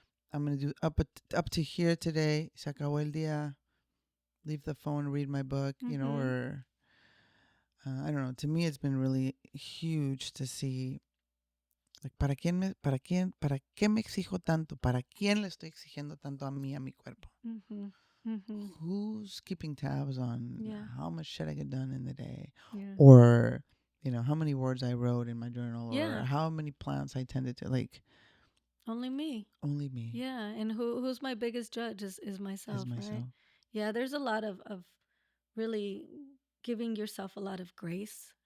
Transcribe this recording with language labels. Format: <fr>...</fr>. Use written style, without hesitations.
<en>I'm going to do up to here today.</en> <es>Se acabó el día.</es> <en>Leave the phone, read my book, Mm-hmm. or I don't know. To me, it's been really huge to see, like,</en> <es>para qué me exijo tanto? ¿Para quién le estoy exigiendo tanto a mí, a mi cuerpo? Mm-hmm. Mm-hmm.</es> <en>Who's keeping tabs on Yeah, how much shit I get done in the day, yeah, or how many words I wrote in my journal, or yeah. how many plants I tended to, like, Only me. only me Yeah, and who's my biggest judge is is myself, right? myself. Yeah, there's a lot of really giving yourself a lot of grace.</en>